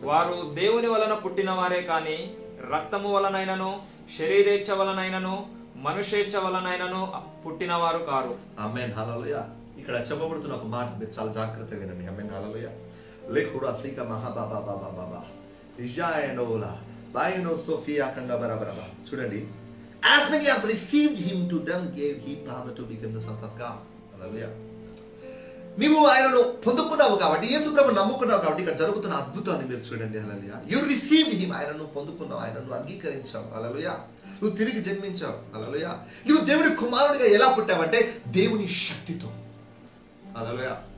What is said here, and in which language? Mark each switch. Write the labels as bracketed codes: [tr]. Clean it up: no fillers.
[te] వారు దేవుని వలన పుట్టిన వారే కాని రక్తము వలనైనను, శరీరేచ్ఛ వలనైనను, మనుషేచ్ఛ వలనైనను పుట్టిన వారు కారు. ఆమేన్, హల్లెలూయా. ఇక్కడ చెప్పబడుతున్న ఒక మాట మీరు చాలా జాగ్రత్తగా వినండి. ఆమేన్, హల్లెలూయా. లేఖురా సీక మహాబాబా బాబా బాబా ఇజాయనోలా బాయినో సోఫియా కంగా బరాబరా. చూడండి, [en] as many have received him, to them gave he power to become the sons of God. [te] హల్లెలూయా. నీవు ఆయనను పొందుకున్నావు కాబట్టి, యేసు ప్రభువును నమ్ముకున్నావు కాబట్టి ఇక్కడ జరుగుతున్న అద్భుతాన్ని మీరు చూడండి. హల్లెలూయా. [en] you received him, [te] ఆయనను పొందుకున్నావు, ఆయనను అంగీకరించావు. హల్లెలూయా. నువ్వు తిరిగి జన్మించావు. హల్లెలూయా. నువ్వు దేవుని కుమారుడిగా ఎలా పుట్టావంటే దేవుని శక్తితో. హల్లెలూయా.